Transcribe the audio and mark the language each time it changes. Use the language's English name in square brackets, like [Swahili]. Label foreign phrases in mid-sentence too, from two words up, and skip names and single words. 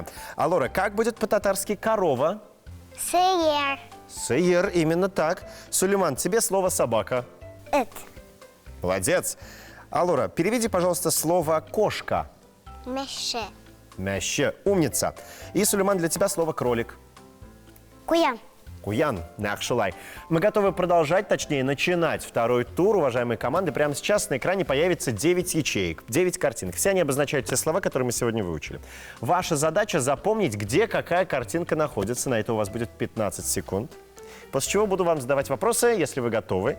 [Russian] Алора, как будет по-татарски «корова»? [Tatar] Сыер. Сыер, [Russian] именно так. Сулейман, тебе слово «собака». [Tatar] Эт. [Russian] Молодец. Алора, переведи, пожалуйста, слово «кошка». [Tatar] Меше. [Russian] Мяще, умница. И, Сулейман, для тебя слово «кролик». [Tatar] Куян. Куян, Нахшулай. [Russian] Мы готовы продолжать, точнее, начинать второй тур, уважаемые команды. Прямо сейчас на экране появится 9 ячеек, 9 картинок. Все они обозначают те слова, которые мы сегодня выучили. Ваша задача запомнить, где какая картинка находится. На это у вас будет 15 секунд. После чего буду вам задавать вопросы, если вы готовы.